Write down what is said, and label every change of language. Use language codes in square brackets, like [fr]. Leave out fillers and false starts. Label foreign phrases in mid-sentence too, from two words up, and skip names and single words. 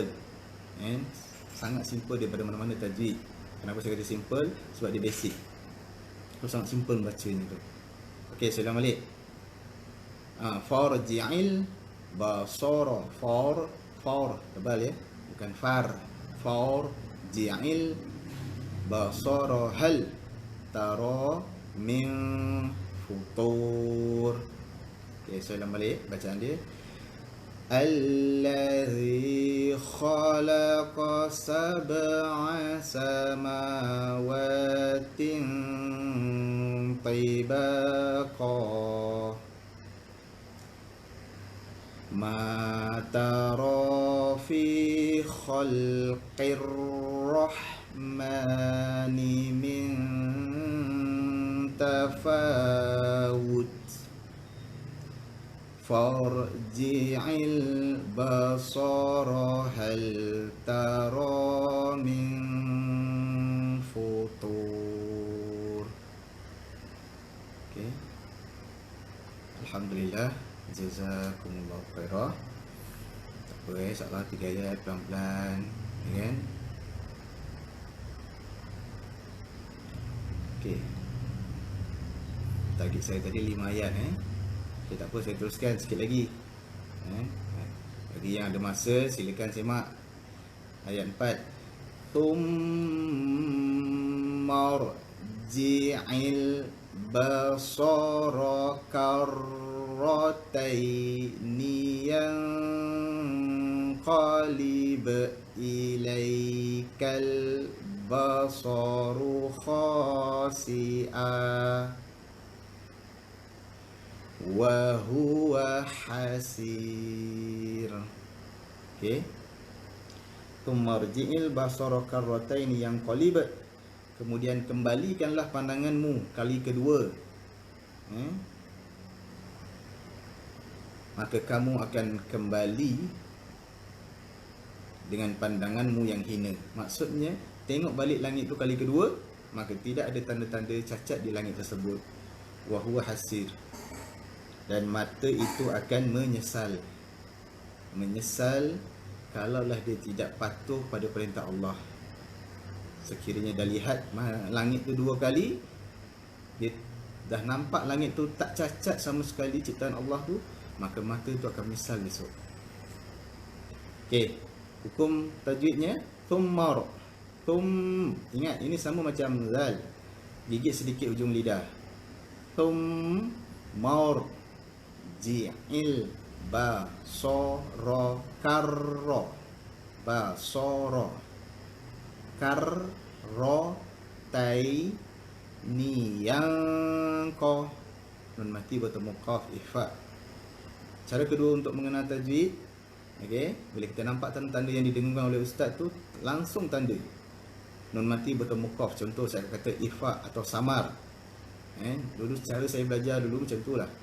[ms] Sangat simple daripada mana-mana tajwid. Kenapa saya kata simple? Sebab dia basic. So sangat simple bacanya tu. Okey, saya ulang balik. [ar] فارجع البصر. [ms] For tebal ya, bukan far. [ar] فارجع البصر هل ترى من فطور. [ms] Okey, saya ulang balik bacaan dia. [ar] الذي خلق سبع سماوات طباقا ما ترى في خلق الرحمن من تفاوت فارجع البصر هل ترى من فطور. [ms] Okay. [ar] الحمد لله، جزاكم الله خيرا. [ms] Tak apa, insyaAllah 3 ayat pelan-pelan, kan? Okay. Target saya tadi 5 ayat. Okay, tak apa, saya teruskan sikit lagi. Bagi yang ada masa, silakan semak ayat 4. [ar] ارجع البصر كرتين كرتين ينقلب إليك البصر خاسئا وهو حسير. Okey. ثم ارجع البصر كرتين ينقلب, [ms] kemudian kembalikanlah pandanganmu kali kedua. Maka kamu akan kembali dengan pandanganmu yang hina. Maksudnya, tengok balik langit tu kali kedua, maka tidak ada tanda-tanda cacat di langit tersebut. [ar] وهو حسير. [ms] Dan mata itu akan menyesal. Menyesal kalaulah dia tidak patuh pada perintah Allah. Sekiranya dah lihat langit tu dua kali, dia dah nampak langit tu tak cacat sama sekali ciptaan Allah tu, maka mata tu akan menyesal besok. Okey, hukum tajwidnya thummar. Ingat, ini sama macam zal. Gigit sedikit ujung lidah. [ar] ثم ارجع البصر كر البصر كرتين ينق, [ms] nun mati bertemu qaf ifa. Cara kedua untuk mengenal tajwid, okey, bila kita nampak tanda-tanda yang didengungkan oleh ustaz tu, langsung tanda nun mati bertemu qaf. Contoh saya kata ifa atau samar. Dulu cara saya belajar dulu macam tu lah.